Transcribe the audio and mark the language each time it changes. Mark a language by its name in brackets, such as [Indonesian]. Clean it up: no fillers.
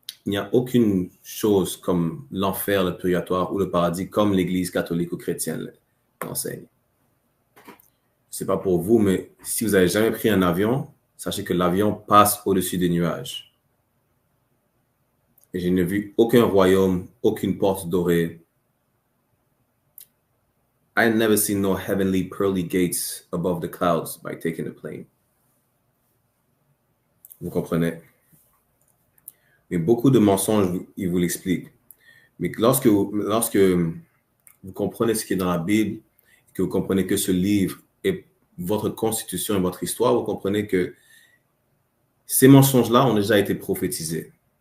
[French] il n'y a aucune chose comme l'enfer, le purgatoire ou le paradis comme l'Église catholique ou chrétienne l'enseigne. C'est pas pour vous, mais si vous n'avez jamais pris un avion, sachez que l'avion passe au-dessus des nuages. Et je n'ai vu aucun royaume, aucune porte dorée. [English] I never seen no heavenly pearly gates above the clouds by taking a plane. [French] Vous comprenez? Mais beaucoup de mensonges, ils vous l'expliquent. Mais lorsque vous comprenez ce qui est dans la Bible, que vous comprenez que ce livre est votre constitution et votre histoire, vous comprenez que ces mensonges-là ont déjà été prophétisés.